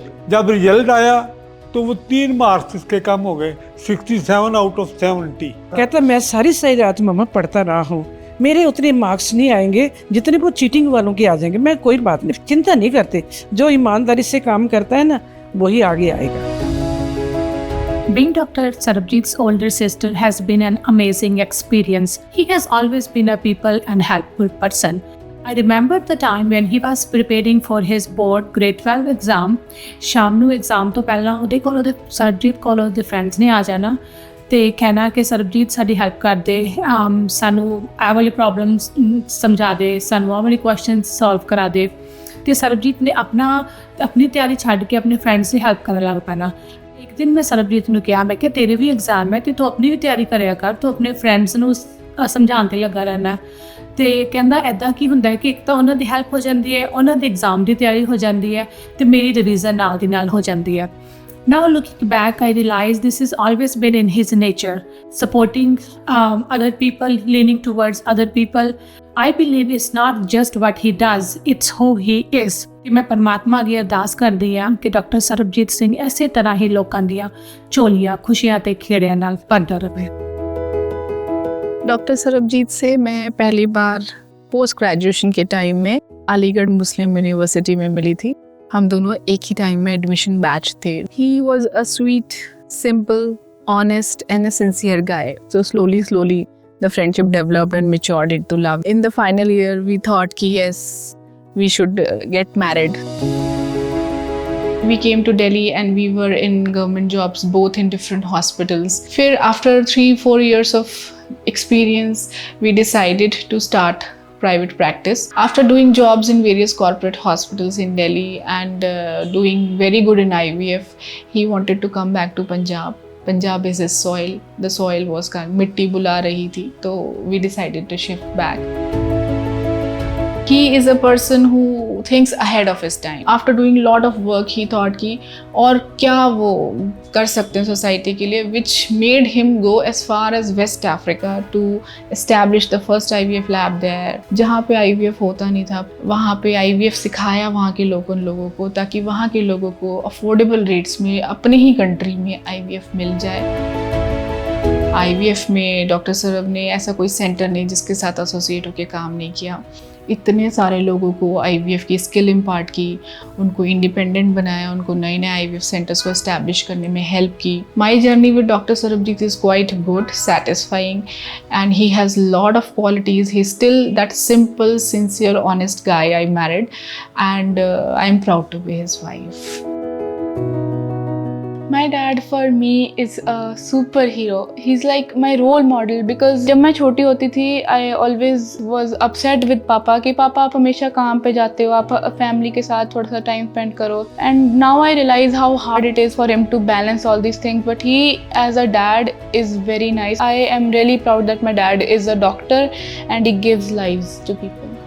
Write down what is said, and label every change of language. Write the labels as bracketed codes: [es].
[hi] जब रिजल्ट आया तो वो 3 मार्क्स इसके कम हो गए, 67 आउट ऑफ 70। कहता मैं सारी सही रात मम्मा पढ़ता रहा हूँ, मेरे उतने मार्क्स नहीं आएंगे जितने वो चीटिंग वालों के आ जाएंगे। मैं कोई बात नहीं, चिंता नहीं करते, जो ईमानदारी से काम करता है ना वही आगे आएगा। [en] Being Dr. Sarabjit's older sister has been an amazing experience. He has always been a people and helpful person. I remember the time when he was preparing for his board grade 12 exam. [pa] ਸ਼ਾਮ ਨੂੰ exam ਤੋਂ ਪਹਿਲਾਂ ਉਹਦੇ ਕੋਲ ਉਹਦੇ ਸਰਬਜੀਤ ਕੋਲ ਉਹਦੇ friends ਨੇ ਆ ਜਾਣਾ ਤੇ ਕਹਿਣਾ ਕਿ ਸਰਬਜੀਤ ਸਾਡੀ ਹੈਲਪ ਕਰ ਦੇ, ਸਾਨੂੰ ਇਹ ਵਾਲੀ ਪ੍ਰੋਬਲਮਸ ਸਮਝਾ ਦੇ, ਸਾਨੂੰ ਇਹ ਵਾਲੀ ਕੁਐਸਚਨਸ ਸੋਲਵ ਕਰਾ ਦੇ। ਤੇ ਸਰਬਜੀਤ ਨੇ ਆਪਣੀ ਤਿਆਰੀ ਛੱਡ ਕੇ ਆਪਣੇ ਫਰੈਂਡਸ ਦੀ ਹੈਲਪ ਕਰਨ ਲੱਗ ਪੈਣਾ। ਇੱਕ ਦਿਨ ਮੈਂ ਸਰਬਜੀਤ ਨੂੰ ਕਿਹਾ, ਮੈਂ ਕਿ ਤੇਰੇ ਵੀ ਐਗਜ਼ਾਮ ਹੈ ਤੇ ਤੂੰ ਆਪਣੀ ਵੀ ਤਿਆਰੀ ਕਰਿਆ ਕਰ, ਤੂੰ ਆਪਣੇ ਫਰੈਂਡਸ ਨੂੰ ਸਮਝਾਉਣ 'ਤੇ ਲੱਗਾ ਰਹਿਣਾ। ਤੇ ਕਹਿੰਦਾ ਐਦਾਂ ਕੀ ਹੁੰਦਾ ਹੈ ਕਿ ਇੱਕ ਤਾਂ ਉਹਨਾਂ ਦੀ ਹੈਲਪ ਹੋ ਜਾਂਦੀ ਹੈ, ਉਹਨਾਂ ਦੇ ਐਗਜ਼ਾਮ ਦੀ ਤਿਆਰੀ ਹੋ ਜਾਂਦੀ ਹੈ ਤੇ ਮੇਰੀ ਰਿਵੀਜ਼ਨ ਨਾਲ ਦੀ ਨਾਲ ਹੋ ਜਾਂਦੀ ਹੈ। [en] Now looking back, I realize this has always been in his nature, supporting other people, leaning towards other people. I believe it's not just what he does, it's who he is. [pa] ਤੇ ਮੈਂ ਪਰਮਾਤਮਾ ਅੱਗੇ ਅਰਦਾਸ ਕਰਦੀ ਹਾਂ ਕਿ doctor Sarabjit Singh ਇਸੇ ਤਰ੍ਹਾਂ ਹੀ ਲੋਕਾਂ ਦੀਆਂ ਝੋਲੀਆਂ ਖੁਸ਼ੀਆਂ ਤੇ ਖੇੜਿਆਂ ਨਾਲ ਭਰਦਾ ਰਹੇ। [hi] डॉक्टर सरबजीत से मैं पहली बार पोस्ट ग्रेजुएशन के टाइम में अलीगढ़ मुस्लिम यूनिवर्सिटी में मिली थी। हम दोनों एक ही टाइम में एडमिशन बैच थे। [en] He was a sweet, simple, honest and a sincere guy. So slowly the friendship developed and matured into love. In the final year we thought कि yes, we should get married. We came to Delhi and we were in government jobs, both in different hospitals. फिर after 3-4 years of experience, we decided to start private practice. After doing jobs in various corporate hospitals in Delhi and doing very good in IVF, he wanted to come back to Punjab. Punjab is his soil. The soil was kind of [hi] मिट्टी बुला रही थी, तो [en] we decided to shift back. He is a person who things ahead of his time. After doing a lot of work, he thought [hi] कि और क्या वो कर सकते हैं सोसाइटी के लिए, [en] which made him go as far as West Africa to establish the first IVF lab there. [hi] जहाँ पे IVF होता नहीं था, वहाँ पे IVF सिखाया वहाँ के लोगों को, ताकि वहाँ के लोगों को अफोर्डेबल रेट्स में अपने ही कंट्री में IVF मिल जाए। IVF में डॉक्टर सौरभ ने ऐसा कोई सेंटर नहीं जिसके साथ एसोसिएट होकर काम नहीं किया। इतने सारे लोगों को IVF की स्किल इम्पार्ट की, उनको इंडिपेंडेंट बनाया, उनको नए नए IVF सेंटर्स को एस्टैब्लिश करने में हेल्प की। [en] My journey with doctor Sarabjit is quite good, satisfying, and he has lot of qualities. He still that simple, sincere, honest guy I married, and I am proud to be his wife. My dad for me is a superhero. He's like my role model because [hi] जब मैं छोटी होती थी [en] I always was upset with [hi] पापा कि पापा आप हमेशा काम पे जाते हो, आप फैमिली के साथ थोड़ा सा टाइम स्पेंड करो। [en] And now I realize how hard it is for him to balance all these things, but he as a dad is very nice. I am really proud that my dad is a doctor and he gives lives to people.